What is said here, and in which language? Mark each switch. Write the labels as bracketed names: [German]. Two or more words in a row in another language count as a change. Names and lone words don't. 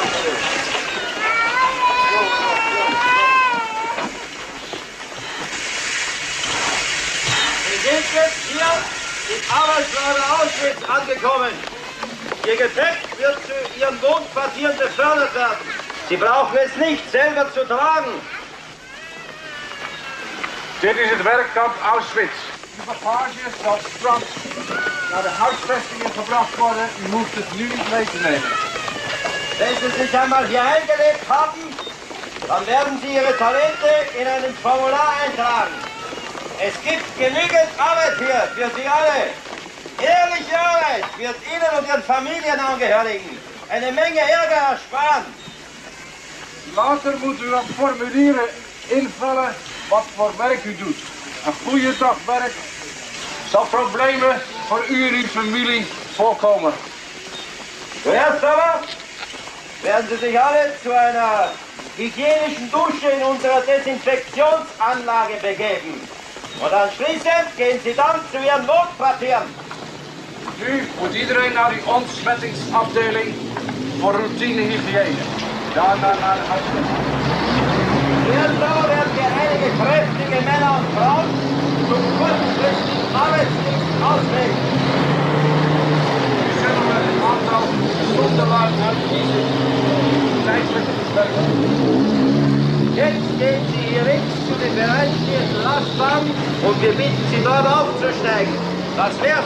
[German] sind jetzt hier im Arbeitslager Auschwitz angekommen. Ihr Gepäck wird zu Ihren Wohnquartieren befördert werden. Sie brauchen es nicht selber zu tragen. [Dutch] Dit is het werkkamp Auschwitz. De bagage zal straks naar de huisvestingen gebracht worden. U hoeft het nu niet mee te nemen. [German] Wenn Sie sich einmal hier eingelebt haben, dann werden Sie Ihre Talente in ein Formular eintragen. Es gibt genügend Arbeit hier für Sie alle. Ehrliche Arbeit wird Ihnen und Ihren Familienangehörigen eine Menge Ärger ersparen. [Dutch] Later moet u op formulieren invullen wat voor werk u doet. Een goede dag werk zal problemen voor u en uw familie voorkomen. [German] Zuerst aber werden Sie sich alle zu einer hygienischen Dusche in unserer Desinfektionsanlage begeben. Und anschließend gehen Sie dann zu Ihren Wohnquartieren. [Dutch] Nu moet iedereen naar die ontsmettingsafdeling voor routinehygiëne. Daarna naar de huisvesting. [German] Erst aber werden wir einige kräftige Männer und Frauen zum kurzfristigen Arbeitsdienst auswählen. [Dutch] Nu zullen we een aantal gezonden laten uitkiezen. Tijdelijke beperking. [German] Jetzt gehen Sie hier links zu den bereitstehenden Lastwagen und wir bitten Sie dort aufzusteigen. Das wär's.